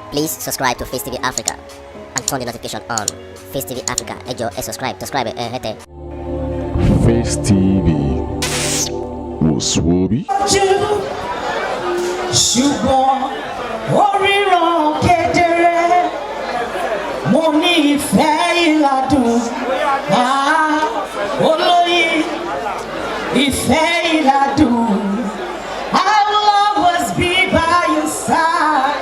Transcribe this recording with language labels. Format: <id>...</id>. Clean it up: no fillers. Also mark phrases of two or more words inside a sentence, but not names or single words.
<en>Please subscribe to Facetv Africa and turn the notification on. Facetv Africa,</en> <yo>ẹ jọ̀ọ́ ẹ subscribe hete. Face TV Muswobi. Ṣùgbọ́n oríran kedere mo ní ìfẹ́ ìlàdùn olóyè ìfẹ́ ìlàdùn</yo> <en>I will always be by your side.</en>